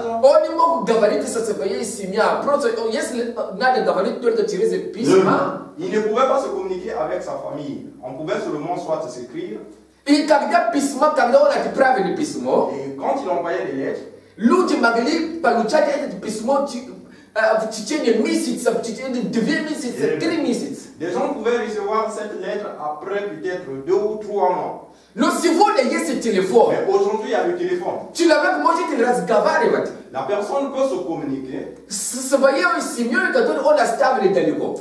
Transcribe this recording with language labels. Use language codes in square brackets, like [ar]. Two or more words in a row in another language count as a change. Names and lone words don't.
[ru] он не мог говорить со своей семьей. Просто если надо говорить только через письма, [fr] il ne pouvait pas se communiquer avec sa famille. On pouvait seulement soit s'écrire. [ru] и когда он отправил письмо, [fr] Et quand il envoyait des lettres, [ru] люди могли получать это письмо в течение месяца, в течение 2 месяца, 3 месяца. [fr] des gens pouvaient recevoir cette lettre après peut-être 2 ou 3 mois. [ru] Но сегодня есть телефон. [fr] Mais aujourd'hui, il y a le téléphone. [ru] Человек может разговаривать [fr] La personne peut se communiquer [ru] со своей семьей, которую он оставил далеко.